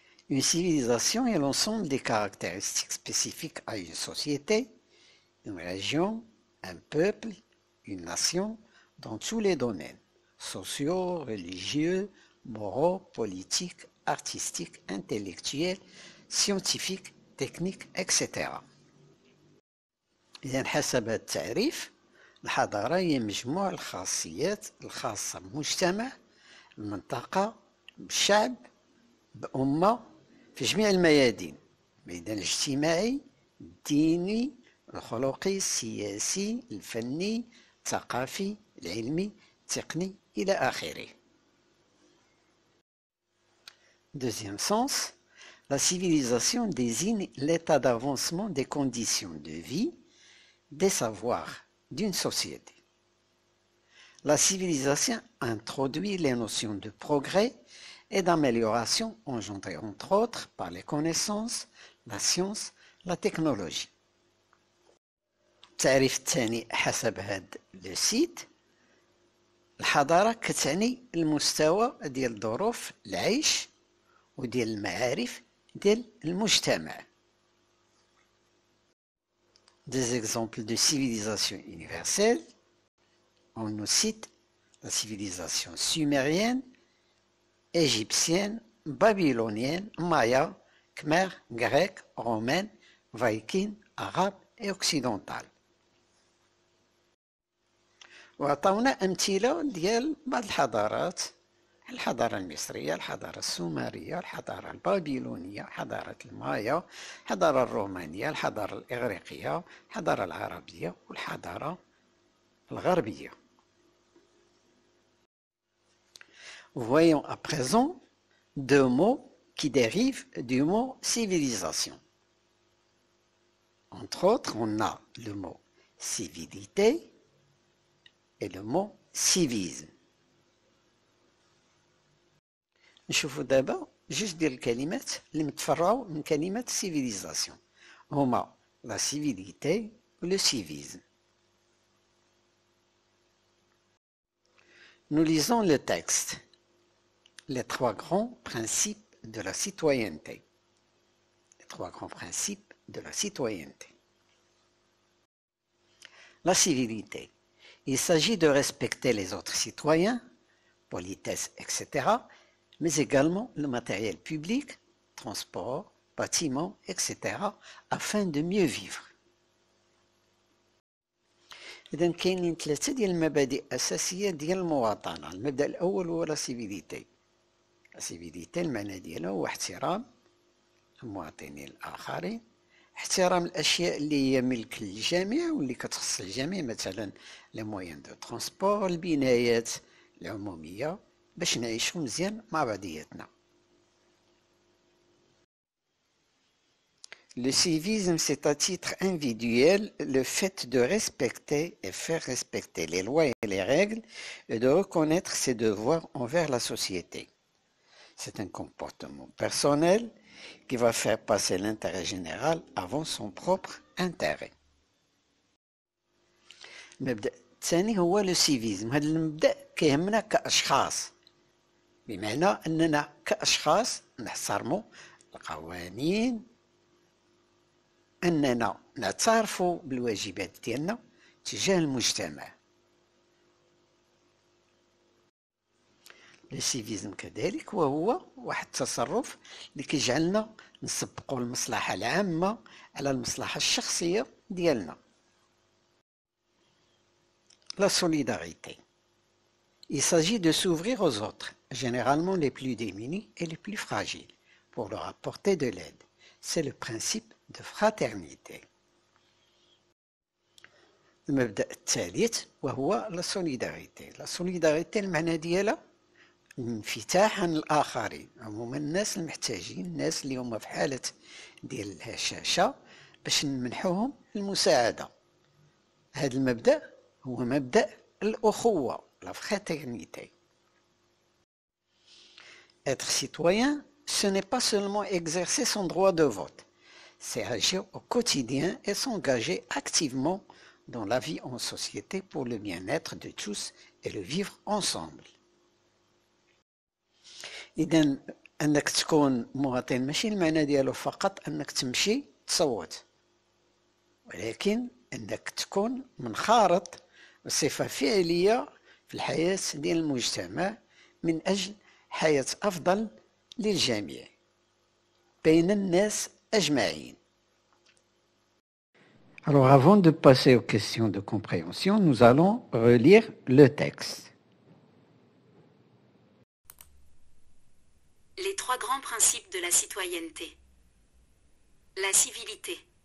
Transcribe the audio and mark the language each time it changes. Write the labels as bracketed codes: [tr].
[fr] Une civilisation est l'ensemble des caractéristiques spécifiques à une société, une région, un peuple, une nation, dans tous les domaines, sociaux, religieux, moraux, politiques, artistiques, intellectuels, scientifiques, techniques, etc. [ar] إذا حسب هذا التعريف الحضارة هي مجموع الخاصيات الخاصة بمجتمع، المنطقة، بالشعب، بأمة في جميع الميادين، الميدان الاجتماعي، الديني، الخلقي، السياسي، الفني، الثقافي، العلمي، التقني إلى آخره. [fr] Deuxième sens, la civilisation désigne l'état d'avancement des conditions de vie, des savoirs d'une société. La civilisation introduit les notions de progrès et d'amélioration engendrées entre autres par les connaissances, la science, la technologie. [ar] التعريف الثاني حسب هذا السيت، الحضارة كتعني المستوى ديال ظروف العيش وديال المعارف ديال المجتمع. [fr] Des exemples de civilisation universelle, on nous cite la civilisation sumérienne, égyptienne, babylonienne, maya, khmer, grecque, romaine, viking, arabe et occidentale. [ar] وعطاونا أمثلة ديال بعض الحضارات، الحضارة المصرية، الحضارة السومرية، الحضارة البابلونية، حضارة المايا، الحضارة الرومانية، الحضارة الإغريقية، الحضارة العربية والحضارة الغربية. [fr] Voyons à présent deux mots qui dérivent du mot civilisation. Entre autres, on a le mot civilité et le mot civisme. [ar] نشوفوا دابا جوج ديال الكلمات اللي متفرعوا من كلمة civilisation هما [fr] la civilité ou le civisme. Nous lisons le texte. Les trois grands principes de la citoyenneté. Les trois grands principes de la citoyenneté. La civilité. Il s'agit de respecter les autres citoyens, politesse, etc., mais également le matériel public, transport, bâtiments, etc., afin de mieux vivre. [ar] إذن كاينين ثلاثة ديال المبادئ أساسية ديال المواطنة. المبدأ الأول هو لا سيفيليتي. لا سيفيليتي المعنى ديالها هو احترام المواطنين الآخرين، احترام الأشياء اللي هي ملك للجميع واللي كتخص الجميع، مثلا [fr] لي مويان دو ترونسبور، [ar] البنايات العمومية، باش نعيشو مزيان مع بعضياتنا. [fr] Le civisme, c'est à titre individuel le fait de respecter et faire respecter les lois et les règles et de reconnaître ses devoirs envers la société. C'est un comportement personnel qui va faire passer l'intérêt général avant son propre intérêt. [ar] المبدأ الثاني هو لو سيفيزم. هذا المبدأ كيهمنا كأشخاص، بمعنى أننا كأشخاص نحترموا القوانين، أننا نعترفوا بالواجبات ديالنا تجاه المجتمع. السيفيزم كذلك وهو واحد التصرف اللي كيجعلنا نسبقوا المصلحة العامة على المصلحة الشخصية ديالنا. [fr] La solidarité. Il s'agit de s'ouvrir aux autres, généralement les plus démunis et les plus fragiles, pour leur apporter de l'aide. C'est le principe de fraternité. [ar] المبدأ الثالث وهو [fr] la solidarité. La solidarité [ar] المعنى ديالها انفتاح عن الآخرين، عموما الناس المحتاجين، الناس اللي هما في حالة ديال الهشاشة، باش نمنحوهم المساعدة. هذا المبدأ هو مبدأ الأخوة، [fr] la fraternité. Être citoyen, ce n'est pas seulement exercer son droit de vote, c'est agir au quotidien et s'engager activement dans la vie en société pour le bien-être de tous et le vivre ensemble. [ar] إذا أنك تكون مواطن ماشي المعنى ديالو فقط أنك تمشي تصوت، ولكن أنك تكون منخرط بصفة فعلية في الحياة ديال المجتمع من أجل حياة أفضل للجميع بين الناس أجمعين. [fr] Alors avant de passer aux questions de compréhension, nous allons relire le texte. Les trois grands principes de la citoyenneté. La civilité.